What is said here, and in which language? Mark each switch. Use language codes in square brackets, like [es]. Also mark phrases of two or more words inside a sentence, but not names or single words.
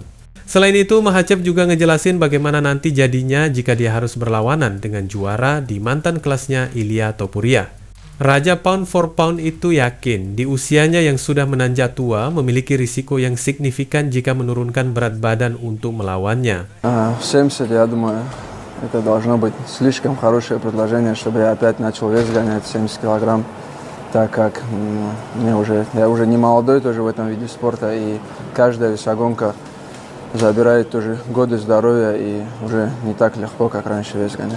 [id] Selain itu, Makhachev juga ngejelasin bagaimana nanti jadinya jika dia harus berlawanan dengan juara di mantan kelasnya Ilia Topuria. Raja [en] pound for pound [id] itu yakin di usianya yang sudah menanjak tua memiliki risiko yang signifikan jika menurunkan berat badan untuk melawannya. 70, [ru] я думаю, это должно быть слишком хорошее предложение, чтобы я опять начал вес гонять 70 килограмм, так как я уже не молодой тоже в этом виде спорта, и каждая весогонка забирает тоже годы здоровья, и уже не так легко, как раньше вес гонять.